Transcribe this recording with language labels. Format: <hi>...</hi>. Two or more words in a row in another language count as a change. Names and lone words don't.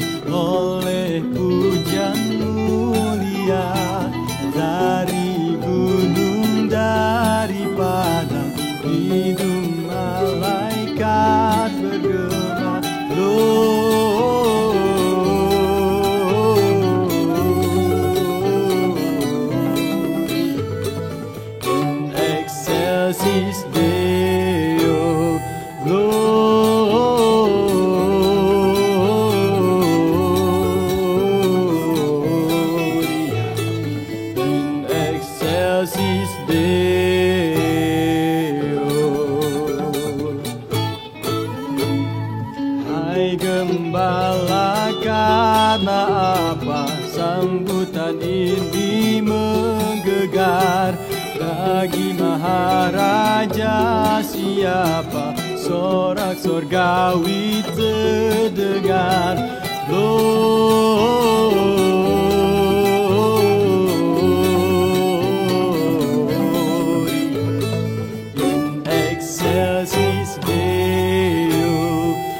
<id>oleh hujan mulia dari gunung, dari padang, hidung malaikat bergema.</id> <la>In excelsis Deo Gloria, in excelsis Deo.</la> <id>Hai gembala, karena apa sambutan ini menggelegar? Bagi Maharaja siapa sorak sorgawi terdengar.</id> <la>Gloria in excelsis Deo.</la>